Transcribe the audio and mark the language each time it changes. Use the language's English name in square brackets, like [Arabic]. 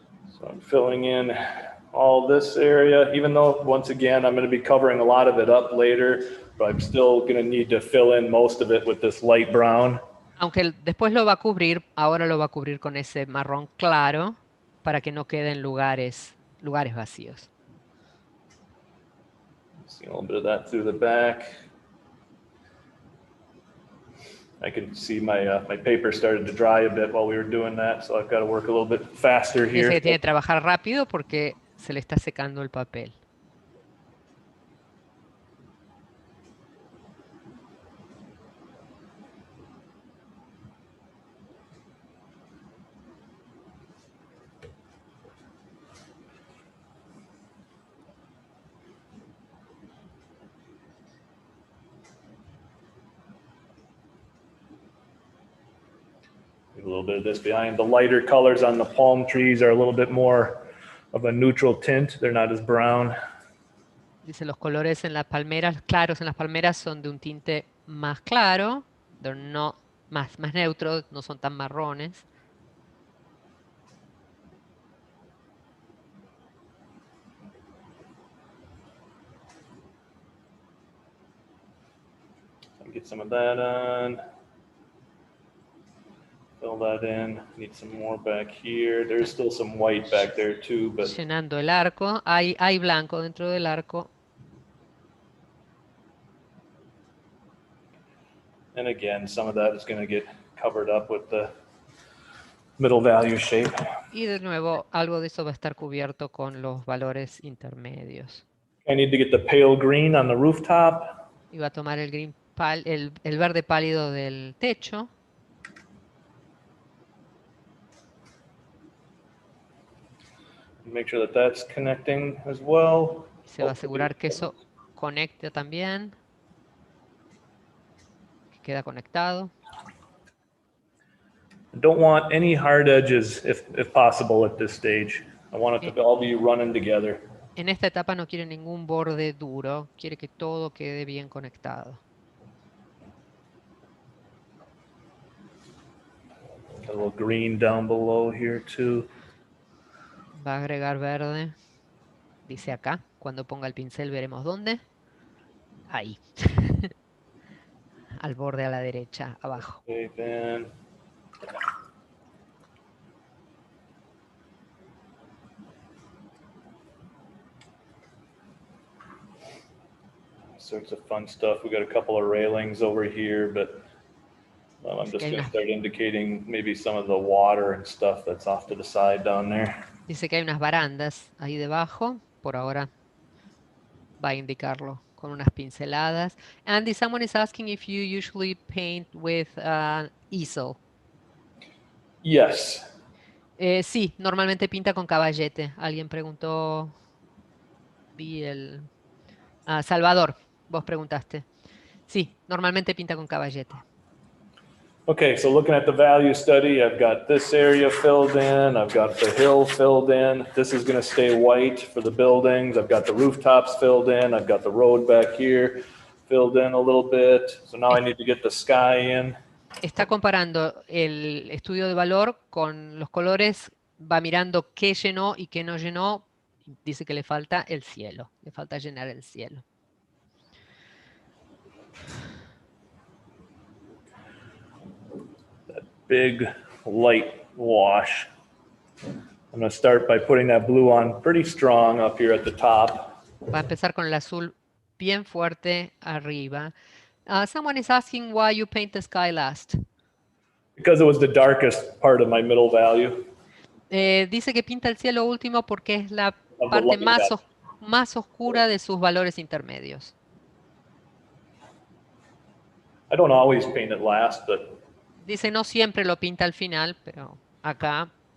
[English] So I'm filling in all this area, even though once again, I'm going to be covering a lot of it up later, but I'm still going to need to fill in most of it with this light brown. [Spanish] Aunque después lo va a cubrir, ahora lo va a cubrir con ese marrón claro para que no queden lugares vacíos. [English] See a little bit of that through the back. I can see my my paper started to dry a bit while we were doing that, so I've got to work a little bit faster [Spanish] Dice [English] here. [Spanish] que tiene que trabajar rápido porque se le está secando el papel. [English] A little bit of this behind. The lighter colors on the palm trees are a little bit more of a neutral tint. They're not as brown. [Spanish] Dice los colores en las palmeras, claros en las palmeras son de un tinte más claro, más neutros, no son tan marrones. [English] Get some of that on. Fill that in. Need some more back here. There's still some white back there too, but [Spanish] Llenando el arco, hay blanco dentro del arco. [English] and again, some of that is going to get covered up with the middle value shape. [Spanish] Y de nuevo, algo de eso va a estar cubierto con los valores intermedios. [English] I need to get the pale green on the rooftop. [Spanish] Y va a tomar el verde pálido del techo. [English] Make sure that that's connecting as well. [Spanish] Se va a asegurar que eso conecte también. Que queda conectado. [English] I don't want any hard edges if possible at this stage. I want it to all be running together. [Spanish] En esta etapa no quiere ningún borde duro, quiere que todo quede bien conectado. [English] A little green down below here too. [Spanish] Va a agregar verde. Dice acá, cuando ponga el pincel veremos dónde. Ahí. Al borde a la derecha, abajo. [English] Okay, then. Sorts of fun stuff. We got a couple of railings over here, but I'm just going to start indicating maybe some of the water and stuff that's off to the side down there. [Spanish] Dice que hay unas barandas ahí debajo. Por ahora va a indicarlo con unas pinceladas. [English] Andy, someone is asking if you usually paint with easel. Yes. [Spanish] Sí, normalmente pinta con caballete. Alguien preguntó. Vi Salvador, vos preguntaste. Sí, normalmente pinta con caballete. [English] Okay, so looking at the value study, I've got this area filled in, I've got the hill filled in. This is going to stay white for the buildings. I've got the rooftops filled in. I've got the road back here filled in a little bit. So now I need to get the sky in. [Spanish] Está comparando el estudio de valor con los colores, va mirando qué llenó y qué no llenó. Dice que le falta el cielo, le falta llenar el cielo. [English] Big light wash. I'm going to start by putting that blue on pretty strong up here at the top. [Spanish] Va a empezar con el azul bien fuerte arriba. [English] Someone is asking why you paint the sky last. Because it was the darkest part of my middle value. [Spanish] Dice que pinta el cielo último porque es la parte más oscura de sus valores intermedios. [English] I don't always paint it last, but [Spanish] Dice no siempre lo pinta al final, pero acá.